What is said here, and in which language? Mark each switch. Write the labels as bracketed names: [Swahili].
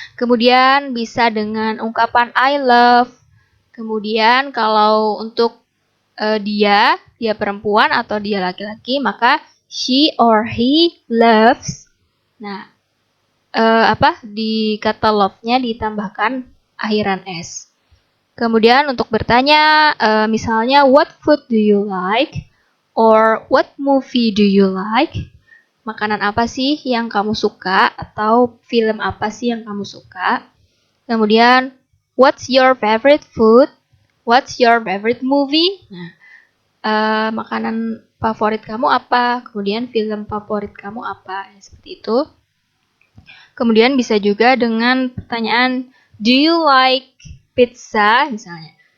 [Indonesian] Kemudian bisa dengan ungkapan [English] I love. [Indonesian] Kemudian kalau untuk dia perempuan atau dia laki-laki, maka [English] she or he loves. [Indonesian] Nah, di kata love-nya ditambahkan akhiran s. Kemudian untuk bertanya, misalnya [English] what food do you like? Or what movie do you like? [Indonesian] Makanan apa sih yang kamu suka? Atau film apa sih yang kamu suka? Kemudian, [English] what's your favorite food? What's your favorite movie? [Indonesian] Nah, makanan favorit kamu apa? Kemudian film favorit kamu apa? Seperti itu. Kemudian bisa juga dengan pertanyaan, [English] do you like pizza? [Indonesian] Misalnya.